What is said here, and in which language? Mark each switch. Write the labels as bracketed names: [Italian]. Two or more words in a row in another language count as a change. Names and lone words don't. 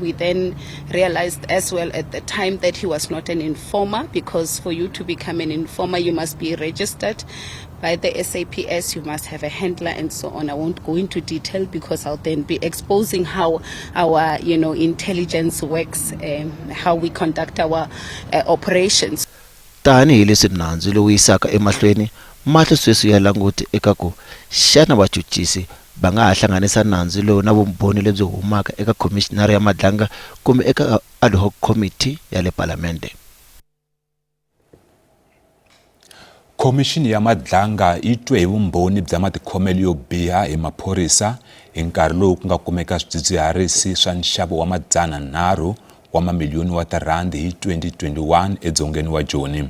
[English] We then realized as well at the time that he was not an informer, because for you to become an informer you must be registered by the SAPS, you must have a handler and so on. I won't go into detail because I'll then be exposing how our intelligence works, how we conduct our operations. [Tsonga] Tanihi leswi nandzu lowu yisaka emahlweni, mahlo sweswi ya languti eka ku xana vachuchisi va nga ha hlanganisa nandzu lowu na vumbhoni lebyi humaka eka Khomishinara ya Madlanga kumbe eka [English] ad hoc committee [Tsonga] ya le Palamende. Khomixini ya Madlanga yi twe hi vumbhoni bya matikhomelo yo biha hi maphorisa hi nkarhi lowu ku nga kumeka swidzidziharisi swa nxavo wa R100 wa mamiliyoni hi 2021 edzongeni wa Joni.